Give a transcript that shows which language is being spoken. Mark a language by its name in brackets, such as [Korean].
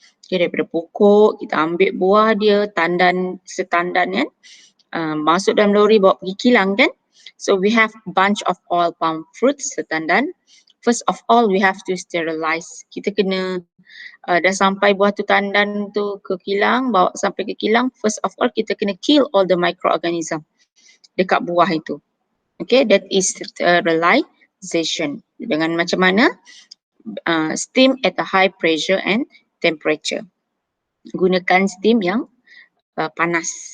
[Malay] Okay, daripada pokok kita ambil buah dia, setandan kan, masuk dalam lori bawa pergi kilang kan. [English] So we have bunch of oil palm fruits, setandan. First of all we have to sterilize. [Malay] Kita kena dah sampai buah tu tandan tu ke kilang, bawa sampai ke kilang, [English] first of all [Malay] kita kena [English] kill all the microorganism [Malay] dekat buah itu. [English] Okay, that is sterilization. [Malay] Dengan macam mana? [English] Steam at a high pressure and temperature. [Malay] Gunakan steam yang panas.